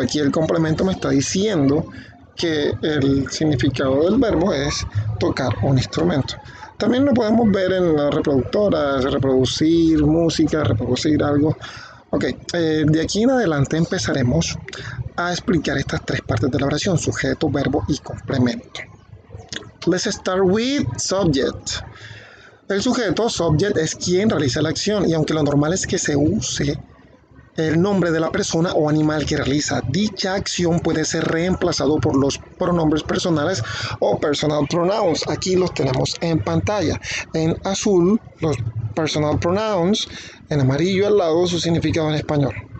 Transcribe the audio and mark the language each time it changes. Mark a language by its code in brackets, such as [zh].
[es] Aquí el complemento me está diciendo que el significado del verbo es tocar un instrumento. También lo podemos ver en las reproductoras: reproducir música, reproducir algo. Ok, de aquí en adelante empezaremos a explicar estas tres partes de la oración: sujeto, verbo y complemento. [en] Let's start with subject. [es] El sujeto, subject, es quien realiza la acción, y aunque lo normal es que se use el nombre de la persona o animal que realiza dicha acción, puede ser reemplazado por los pronombres personales o personal pronouns. Aquí los tenemos en pantalla. En azul, los personal pronouns; en amarillo al lado, su significado en español.